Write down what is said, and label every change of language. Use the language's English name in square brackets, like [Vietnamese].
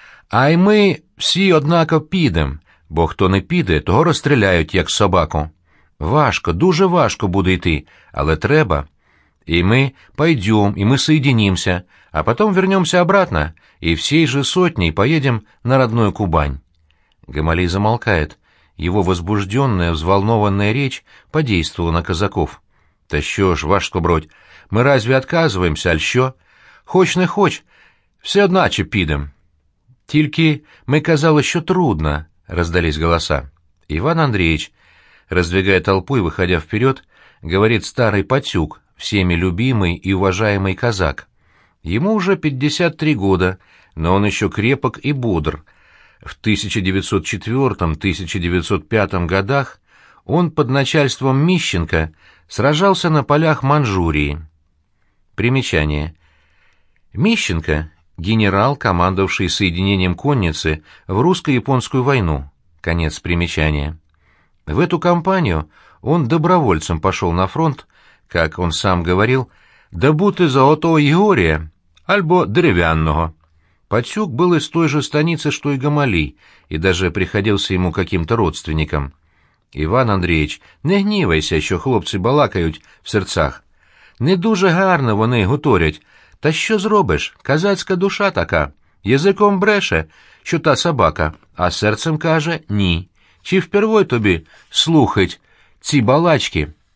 [Ukrainian] А й ми всі однако підем, бо хто не піде, того розстріляють, як собаку. Важко, дуже важко буде йти, але треба. І ми [Russian] пойдем, [Ukrainian] і ми [Russian] соединимся, [Ukrainian] а потім [Russian] вернемся обратно, [Ukrainian] і всій же сотній [Russian] поедем на родную [Ukrainian] Кубань. [Russian] Гамалей замолкает. Его возбужденная, взволнованная речь подействовала на казаков. [Ukrainian] Та що ж, ваш скоброть, ми [Russian] разве отказываемся, [Ukrainian] аль що? Хоч не хоч, все одначе підем. Тільки ми казали, що трудно, [Russian] раздались голоса. Иван Андреевич, раздвигая толпу и выходя вперед, говорит старый Патюк, всеми любимый и уважаемый казак. Ему уже 53 года, но он еще крепок и бодр. В 1904-1905 годах он под начальством Мищенко сражался на полях Маньчжурии. Примечание. Мищенко — генерал, командовавший соединением конницы в русско-японскую войну. Конец примечания. В эту кампанию он добровольцем пошел на фронт, как он сам говорил, «да будто золотого Егория, альбо деревянного». Патюк был из той же станицы, что и Гамалей, и даже приходился ему каким-то родственником. [Ukrainian] «Иван Андреевич, не гнівайся, що хлопці балакають в серцах. Не дуже гарно вони гуторять. Та що зробиш? Козацька душа така. Язиком бреше, що та собака, а серцем каже «ні». Чи вперше тобі слухать ці балачки?